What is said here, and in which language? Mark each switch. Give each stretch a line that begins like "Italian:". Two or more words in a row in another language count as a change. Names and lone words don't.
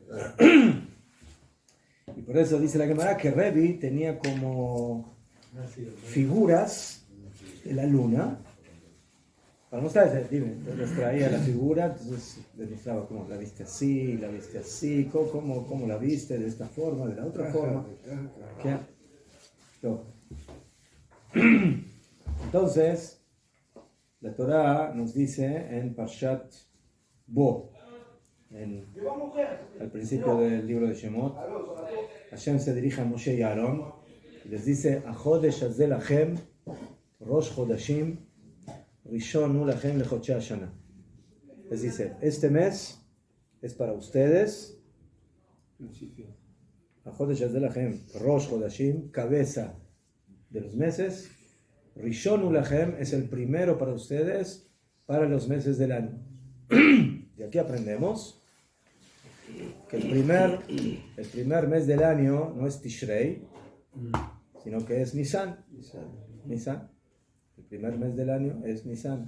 Spanish: Y por eso dice la Gemara que Rebbe tenía como figuras de la luna para mostrarles, les traía la figura, entonces les mostraba cómo la viste así, cómo la viste de esta forma, de la otra forma. Entonces, la Torah nos dice en Parshat Bo, al principio del libro de Shemot, Hashem se dirige a Moshe y Aarón y les dice:
Hebrew: החודש הזה לכם, ראש חודשים, ראשון הוא לכם לחודשי השנה.
Spanish: Les dice: este mes es para ustedes.
Hebrew: החודש הזה לכם, ראש חודשים,
Spanish: cabeza de los meses.
Hebrew: ראשון הוא לכם
Spanish: es el primero para ustedes, para los meses del año. Y aquí aprendemos que el primer mes del año no es Tishrei, sino que es Nisan. Nisan. El primer mes del año es Nisan.